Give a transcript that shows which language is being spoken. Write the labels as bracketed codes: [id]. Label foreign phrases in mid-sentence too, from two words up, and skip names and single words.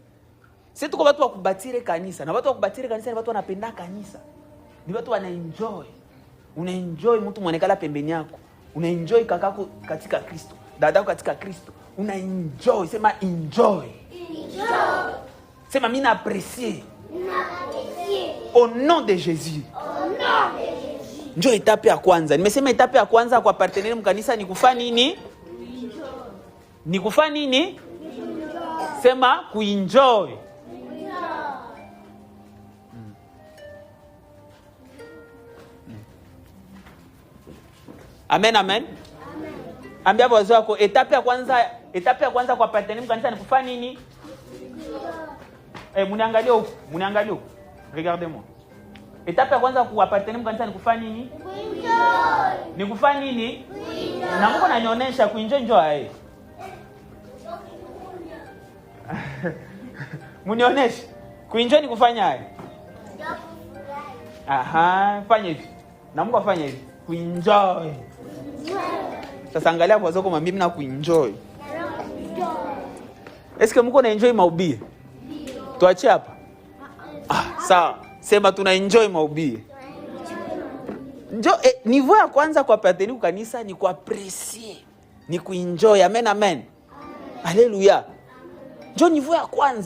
[fr] C'est tout comme tu vas bâtir kanisa. [sw] Na watu bâtir kanisa, watu wanapenda kanisa. Ni watu wana enjoy. Una enjoy mtu mwanekala pembeni yako. Una enjoy kakako katika Kristo. Dadako katika Kristo. Una enjoy, sema enjoy. Enjoy. Sema mimi apprécier. [fr] Au nom de Jésus. Au nom de Jésus. [sw] Njoo etape ya kwanza. Nimesema etape ya kwanza kwa partenaire mkanisa ni kufanya nini? Ni kufanya nini? Sema kuenjoy. Amen, amen. Ambia wazo wako etape ya kwanza kwa partenaire mkanisa ni kufanya nini? Muniangalie huko. [fr] Regardez-moi. [sw] Étape ya kwanza kuappartenir mkanisa ni kufanya nini? Kuenjoy. Ni kufanya nini? Kuenjoy. Na Mungu ananionyesha kuenjoy enjoy. Munionyeshe. Kuenjoy ni kufanya haya. Aha, fanya hivi. Na Mungu afanye hivi. Kuenjoy. Sasa angalia kwa zako mimi na kuenjoy. [fr] Est-ce que [sw] Mungu anaenjoy mahubiri? Tuache hapa. Sawa. Sema tuna enjoy mahubiri. Niveau ya kwanza kwa pateni kwa kanisa ni kuaprecier, ni kuenjoy. Amen, amen. Haleluya. Ndio niveau ya kwanza.